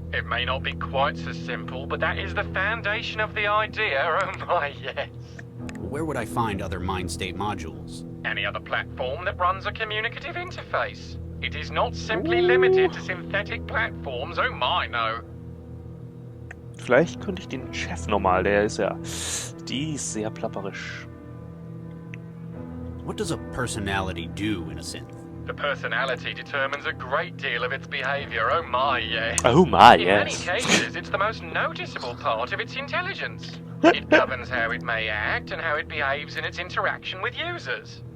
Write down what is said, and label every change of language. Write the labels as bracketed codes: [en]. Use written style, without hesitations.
[en] It may not be quite so simple, but that is the foundation of the idea. Oh my, yes. Where would I find other mind state modules? Any other platform that runs a communicative interface. It is not simply limited to synthetic platforms. Oh my, no. [de] Vielleicht könnte ich den Chef nochmal, der ist ja... Die ist sehr plapperisch. [en] What does a personality do in a synth? The personality determines a great deal of its behavior. Oh my, yes. Oh my, In yes. many cases, it's the most noticeable part of its intelligence. It governs how it may act and how it behaves in its interaction with users.